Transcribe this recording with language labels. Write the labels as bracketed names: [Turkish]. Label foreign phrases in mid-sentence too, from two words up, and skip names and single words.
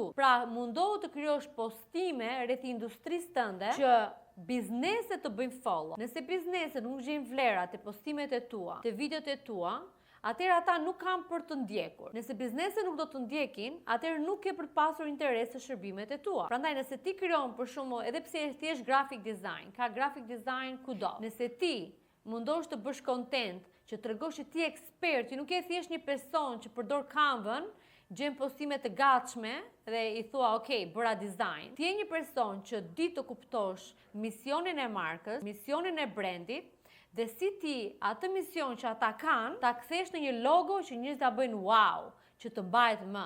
[Albanian] Pra mundohu të krijosh postime rreth industrisë tënde që bizneset të bëjnë follow. Nëse bizneset nuk gjejnë vlera te postimet e tua, te videot e tua, atëherë ata nuk kanë për të ndjekur. Nëse bizneset nuk do të ndjekin, atëherë nuk ke për të pasur interes të shërbimet e tua. Prandaj nëse ti krijon për shembull, edhe pse je thjesht [English] graphic design, [Albanian] ka [English] graphic design [Albanian] kudo. Nëse ti mundosh të bësh content që tregosh që ti je ekspert, që nuk je thjesht një person që përdor Canva-n, gjen postime të gatshme dhe i thua, ok, bëra design. Ti je një person që di të kuptosh misionin e markës, misionin e brandit, dhe si ti atë mision që ata kanë, ta kthesh në një logo që njerëzit ta bëjnë wow, që të mbahet mend.